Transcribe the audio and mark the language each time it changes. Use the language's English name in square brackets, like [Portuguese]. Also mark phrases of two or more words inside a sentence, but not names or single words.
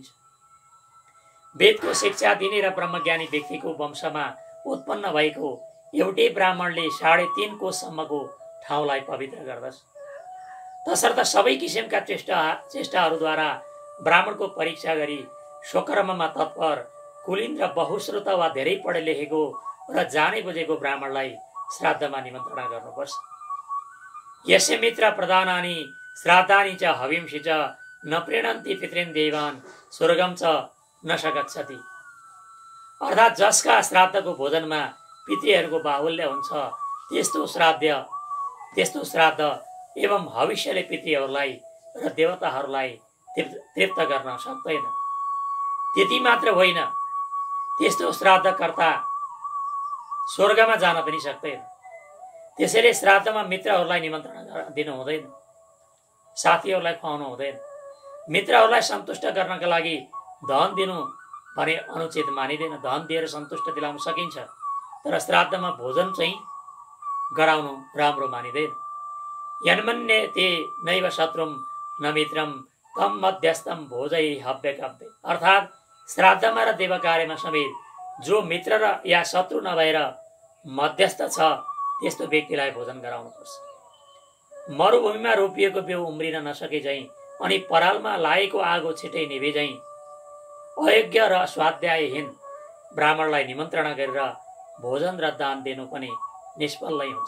[Nepali] वेदको शिक्षा दिने र ब्रह्मज्ञानी व्यक्तिको वंशमा उत्पन्न भएको एउटै ब्राह्मणले 3.5 कोससम्मको ठाउँलाई पवित्र गर्दछ। तसर्थ सबै किसिमका चेष्टाहरूद्वारा ब्राह्मणको परीक्षा गरी स्वकर्ममा तत्पर, कुलीन र बहुश्रुत वा धेरै पढे लेखेको र जाने बुझेको ब्राह्मणलाई श्राद्धमा निमन्त्रणा गर्नुपर्छ। [Sanskrit] यस्य मित्र प्रदानानि श्राद्धानि च हविंसि च न प्रीणन्ति पितॄन् देवान् स्वर्गम च न गच्छति। [Nepali] अर्थात् जसका श्राद्धको भोजनमा पितृहरूको बाहुल्य हुन्छ त्यस्तो श्राद्ध एवं भविष्यले पितृहरूलाई र देवताहरूलाई तृप्त गर्न सक्दैन। त्यति मात्र होइन, त्यस्तो श्राद्धकर्ता स्वर्गमा जान पनि सक्दैन। त्यसैले श्राद्धमा मित्रहरूलाई निमन्त्रणा दिनु हुँदैन, साथीहरूलाई खुवाउनु हुँदैन। मित्रहरूलाई सन्तुष्ट गर्नका लागि धन दिनु भने अनुचित मानिँदैन। धन दिएर सन्तुष्ट दिलाउन सकिन्छ, तर श्राद्धमा भोजन चाहिँ गराउनु राम्रो मानिँदैन। [Sanskrit] यन्मन्यते नैव शत्रुम न मित्रम तम मध्यस्थम भोजै हव्यकव्य। [Nepali] अर्थात् श्राद्धमा र देवकार्यमा समेत जो मित्र र या शत्रु नभएर मध्यस्थ छ त्यस्तो व्यक्तिलाई भोजन गराउनुपर्छ। मरुभूमिमा रोपिएको बिउ उम्रिन नसके झैँ अनि परालमा लागेको आगो छिटै निभे झैँ अयोग्य र स्वाध्यायहीन ब्राह्मणलाई निमन्त्रणा गरेर भोजन र दान दिनु पनि निष्फल नै हुन्छ।